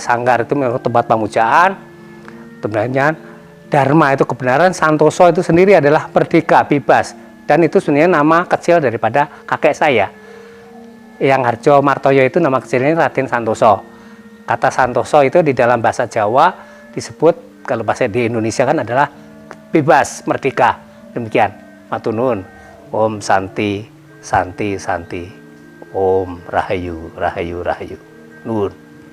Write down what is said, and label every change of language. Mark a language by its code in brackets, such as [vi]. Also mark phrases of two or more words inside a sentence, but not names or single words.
[id] Sanggar itu menurut tempat pamujaan, sebenarnya Dharma itu kebenaran, Santoso itu sendiri adalah merdeka, bebas. Dan itu sebenarnya nama kecil daripada kakek saya. Yang Harjo Martoyo itu nama kecilnya Raden Santoso. Kata Santoso itu di dalam bahasa Jawa disebut, kalau bahasa di Indonesia kan adalah bebas, merdeka. Demikian. [jv] Matur nuwun. [sa] Om Santi, Santi, Santi. [jv] Om Rahayu, Rahayu, Rahayu. Nuwun.